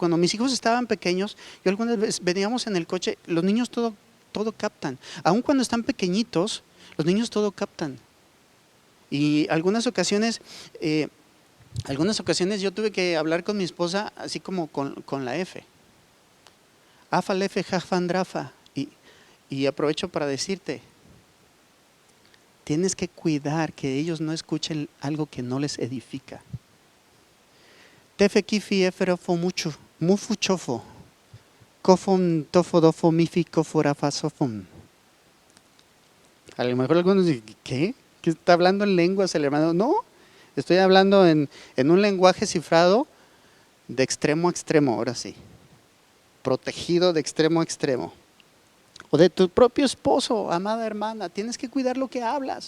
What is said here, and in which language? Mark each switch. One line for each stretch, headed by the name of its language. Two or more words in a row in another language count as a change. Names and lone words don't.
Spanish: Cuando mis hijos estaban pequeños, yo algunas veces veníamos en el coche, los niños todo captan. Aun cuando están pequeñitos, los niños todo captan. Y algunas ocasiones yo tuve que hablar con mi esposa así como con la F. Afa, lefe, jafan, drafa. Y aprovecho para decirte, tienes que cuidar que ellos no escuchen algo que no les edifica. Tefe kifi eferofo mucho, mufu chofo, kofon tofo dofo mifi koforafa sofon. A lo mejor algunos dicen, ¿qué? ¿Qué está hablando en lenguas el hermano? No, estoy hablando en un lenguaje cifrado de extremo a extremo, ahora sí. Protegido de extremo a extremo. O de tu propio esposo, amada hermana, tienes que cuidar lo que hablas.